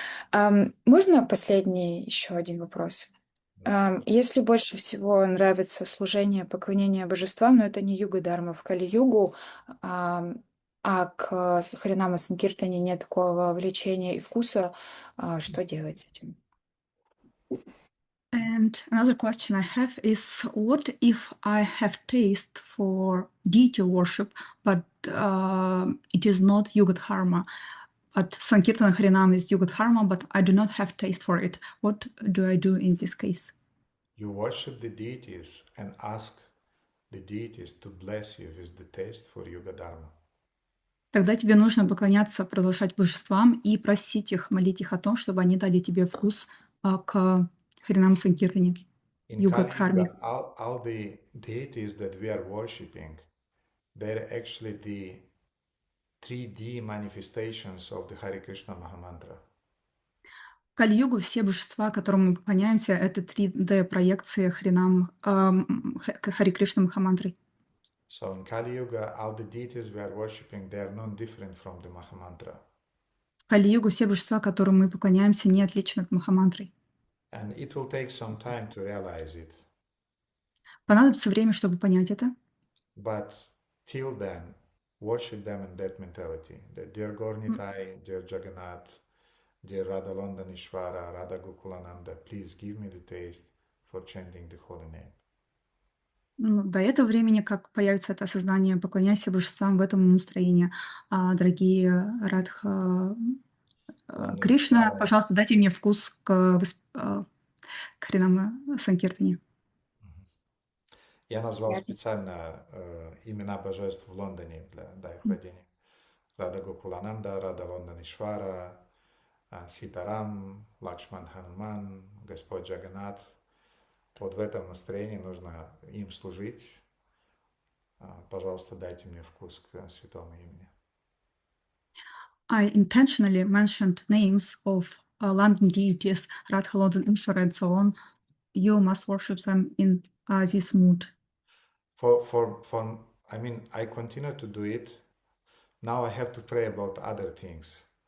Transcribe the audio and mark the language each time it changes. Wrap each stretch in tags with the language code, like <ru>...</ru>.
<ru>Можно последний еще один вопрос? Если больше всего нравится служение, поклонение божествам, но это не юга-дарма в Кали-югу, а к Харинама Санкиртане нет такого влечения и вкуса, что делать с этим?</ru> <en>And another question I have is, what if I have taste for deity worship, but it is not Yuga Dharma? But Sankirtana Harinam is Yuga Dharma, but I do not have taste for it. What do I do in this case? You worship the deities and ask the deities to bless you with the taste for Yuga Dharma.</en> <ru>Тогда тебе нужно поклоняться, продолжать божествам и просить их, молить их о том, чтобы они дали тебе вкус к Харинам Санкиртане,</ru> <en>In</en> <ru>Юга</ru> <en>Kali</en> <ru>Дхарме.</ru> <en>Yuga, all the deities that we are worshipping, they're actually the 3D manifestations of the Hare Krishna Mahamantra.</en> <ru>В Кали-югу все божества, которым мы поклоняемся, это 3D-проекции Хари Кришна Махамантры.</ru> <en>So in Kali Yuga, all the deities we are worshipping, they are not different from the Mahamantra.</en> <ru>В Кали-югу все божества, которым мы поклоняемся, не отличны от Махамантры.</ru> <en>And it will take some time to realize it.</en> <ru>Понадобится время, чтобы понять это.</ru> <en>But till then, worship them in that mentality. That dear Gornitai, dear Jagannath, dear Radha Londanishvara, Radha Gokulananda, please give me the taste for chanting the holy name.</en> <ru>До этого времени, как появится это осознание, поклоняйся божествам в этом настроении. Дорогие Радха Кришна, пожалуйста, дайте мне вкус к Харинам Санкиртане. Я назвал специально имена божеств в Лондоне для их владения. Рада Гокулананда, Рада Лонданишвара, Ситарам, Лакшман Хануман, Господь Джаганат. Вот в этом настроении нужно им служить. Пожалуйста, дайте мне вкус к святому имени.</ru> <en>I intentionally mentioned names of London deities, Radha, London, Ishvara, and so on. You must worship them in this mood. I mean, I continue to do it. Now I have to pray about other things.</en>